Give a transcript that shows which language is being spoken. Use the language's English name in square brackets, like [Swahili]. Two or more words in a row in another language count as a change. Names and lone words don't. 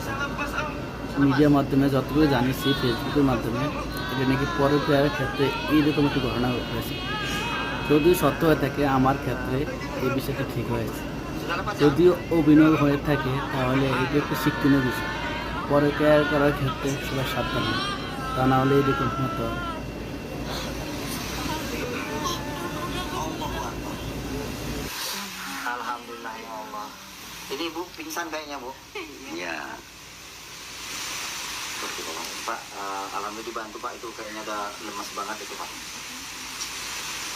[Bangla] মিডিয়ার মাধ্যমে যতটুকু জানিছি, ফেসবুকের মাধ্যমে, এটা নাকি পরকীয়ার ক্ষেত্রে এইরকম একটি ঘটনা ঘটেছে। যদি সত্য হয়ে থাকে আমার ক্ষেত্রে এই বিষয়টা ঠিক হয়েছে। যদি অভিনয় হয়ে থাকে তাহলে এটি একটি শিক্ষণীয় বিষয়। পরকীয়া করার ক্ষেত্রে সবাই সাবধান হয়, তা না হলে এরকম হতে হবে। [Arabic] الحمد لله يا الله. [Indonesian] Ini ibu pingsan kayaknya bu. Iya. Seperti tolong Pak, alhamdulillah dibantu Pak, itu kayaknya udah lemas banget itu Pak.